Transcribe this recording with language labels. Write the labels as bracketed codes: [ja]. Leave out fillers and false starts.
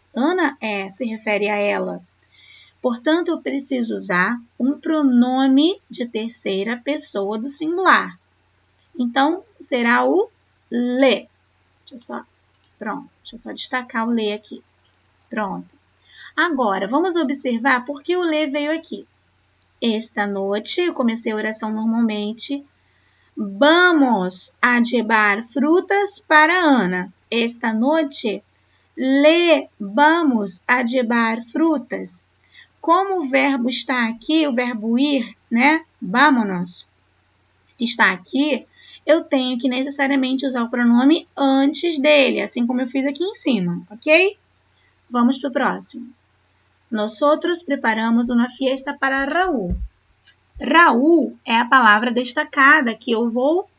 [pt] Ana se refere a ela. Portanto, eu preciso usar um pronome de terceira pessoa do singular. Então, será o le. Deixa eu só destacar o le aqui. Pronto. Agora, vamos observar por que o le veio aqui. Esta noite, eu comecei a oração normalmente. [es] Vamos a llevar frutas para Ana. Esta noite, le vamos a llevar frutas. [pt] Como o verbo está aqui, o verbo ir, né? Vámonos, está aqui, eu tenho que necessariamente usar o pronome antes dele, assim como eu fiz aqui em cima, ok? Vamos para o próximo. [es] Nosotros preparamos uma fiesta para Raúl. [pt] Raúl é a palavra destacada que eu vou